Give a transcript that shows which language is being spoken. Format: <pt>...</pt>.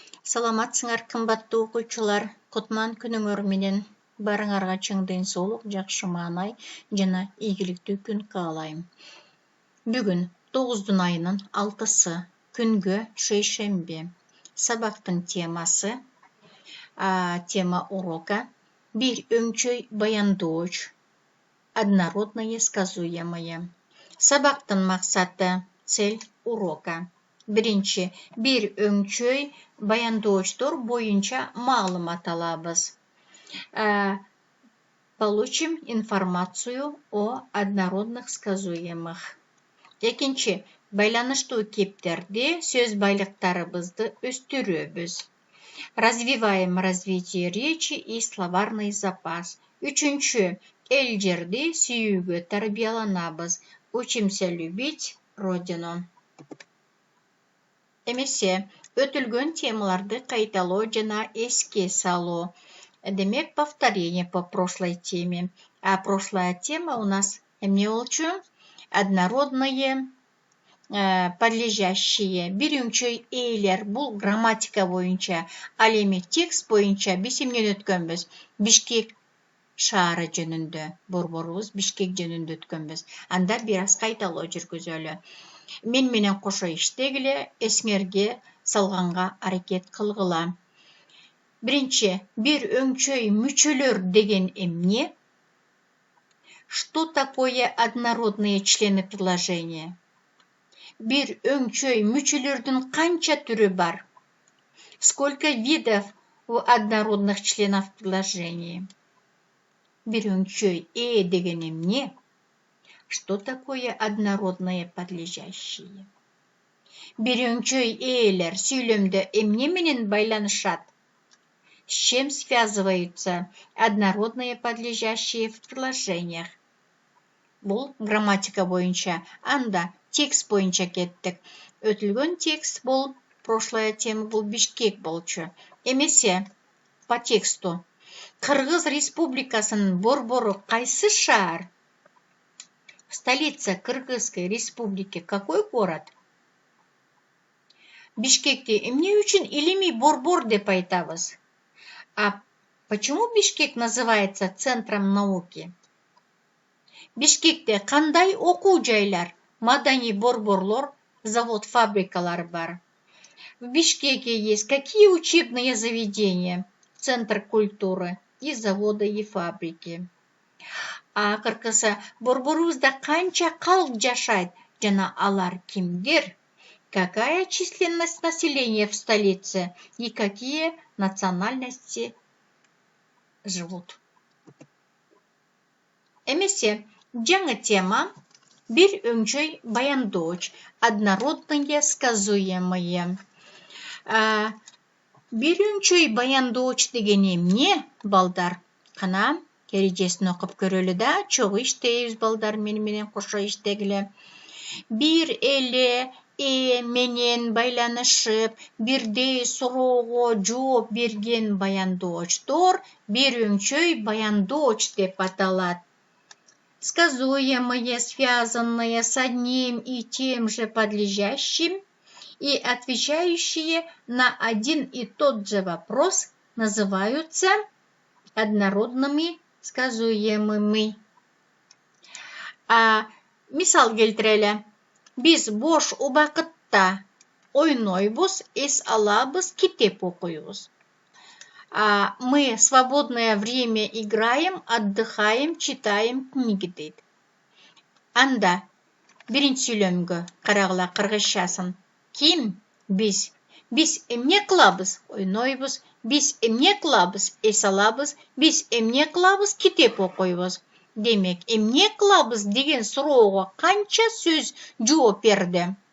<ky>Саламатсыңар, қымбатты оқушылар. Құтман күніңөр менен барыңарға чыңдын солық, жақшы маанай жана ийгиликтүү күн каалайм. Бүгүн 9 айынын 6-сы күнгө шейшембе. Сабактын темасы,</ky> <ru>тема урока</ru> <ky>бир өңчөй баяндооч,</ky> <ru>однородное сказуемое.</ru> <ky>Сабактын максаты,</ky> <ru>цель урока.</ru> <ky>Биринчи, бир өңчөй баяндоочтор боюнча маалымат алабыз.</ky> <ru>Получим информацию о однородных сказуемых.</ru> <ky>Экинчи, байланыштуу кептерди сөз байлыктарыбызды өстүрөбүз.</ky> <ru>Развиваем развитие речи и словарный запас.</ru> <ky>Үчүнчү, эл жерди сүйүүгө тарбияланабыз.</ky> <ru>Учимся любить родину.</ru> <ky>Эмесе, өтүлгөн темаларды кайталоо жана эске салуу.</ky> <ru>Демек, повторение по прошлой теме. А прошлая тема у нас</ru> <ky>эмне болчу?</ky> <ru>Однородные, подлежащие.</ru> <ky>Бир өңчөй ээлер. Бул грамматика боюнча. Ал эми текст боюнча биз эмнени өткөнбүз? Бишкек шаары жөнүндө. Борборубуз Бишкек жөнүндө өткөнбүз. Анда бир аз кайталоо жүргүзөлү. Мен менен кошо иштегиле, эсиңерге салганга аракет кылгыла. Биринчи, бир өңчөй мүчөлөр деген эмне?</ky> <ru>Что такое однородные члены предложения?</ru> <ky>Бир өңчөй мүчөлөрдүн канча түрү бар?</ky> <ru>Сколько видов у однородных членов предложения?</ru> <ky>Бир өңчөй деген эмне?</ky> <ru>Что такое однородные подлежащие?</ru> <ky>Бир өңчөй ээлер сүйлөмдө эмне менен байланышат?</ky> <ru>С чем связываются однородные подлежащие в предложениях?</ru> <ky>Бул грамматика боюнча. Анда текст боюнча кеттик. Өтүлгөн текст бул,</ky> <ru>прошлая тема</ru> <ky>бул Бишкек болчу. Эмесе,</ky> <ru>по тексту.</ru> <ky>Кыргыз Республикасынын борбору кайсы шаар?</ky> <ru>Столица Кыргызской республики какой город?</ru> <ky>Бишкекти эмне үчүн илимий борбор деп айтабыз?</ky> <ru>А почему Бишкек называется центром науки?</ru> <ky>Бишкекте кандай окуу жайлар, маданий борборлор, завод, фабрикалар бар?</ky> <ru>В Бишкеке есть какие учебные заведения? Центр культуры и заводы, и фабрики.</ru> <ky>А кыргызда борборубузда канча калк жашайт жана алар кимдер?</ky> <ru>Какая численность населения в столице и какие национальности живут?</ru> <ky>Эмесе, жаңы тема бир өңчөй баяндооч,</ky> <ru>однородные сказуемые.</ru> <ky>Бир өңчөй баяндооч деген эмне, балдар? Кана эрежесин окуп көрөлү да, чогуу иштейбиз балдар, менен кошо иштегиле. Бир эле менен байланышып, бирдей суроого жооп берген баяндоочтор бир өңчөй баяндооч деп аталат.</ky> <ru>Сказуемые, связанные с одним и тем же подлежащим и отвечающие на один и тот же вопрос называются однородными сказуемыми.</ru> <ky>Мисал келтирели. Биз бош убакытта ойнойбуз, эс алабыз, китеп окуйбуз.</ky> <ru>Мы свободное время играем, отдыхаем, читаем книги дейт.</ru> <ky>Анда биринчи сүйлөмгө карагыла кыргызчасын. Ким? Биз. Биз эмне кылабыз? Ойнойбуз. Биз эмне кылабыз? Эс алабыз. Биз эмне кылабыз? Китеп окуйбуз. Демек, эмне кылабыз деген суроого канча сөз жооп берди?</ky>